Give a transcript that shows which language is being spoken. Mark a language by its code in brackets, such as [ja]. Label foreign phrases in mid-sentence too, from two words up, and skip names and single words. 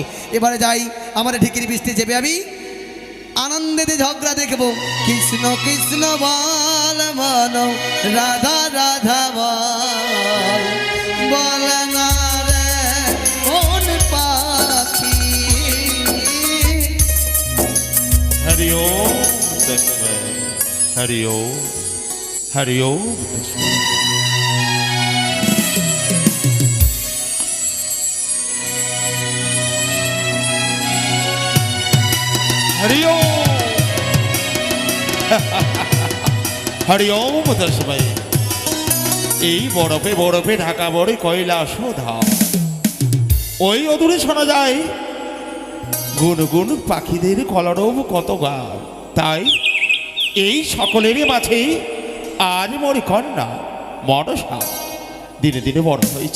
[bn] এবারে যাই, আমার ঢিকির বৃষ্টি চেপে আমি আনন্দেতে ঝগড়া দেখবো। কৃষ্ণ কৃষ্ণ বল মন, রাধা রাধা বল, বল না রে কোন পাখি। [sa] हरि ओम दशरथ, हरि ओम, हरि ओम दशरथ। हरि ओम हरि ओम दशरथ। [bn] এই বরফে বরফে ঢাকা বড় কৈলাস ধাম, ওই অদূরে শোনা যায় গুনগুন পাখিদের কলরব কত গান। তাই এই সকলেরই মাঝে আজ মোর কন্যা মনসা দিনে দিনে বড় হয়েছে।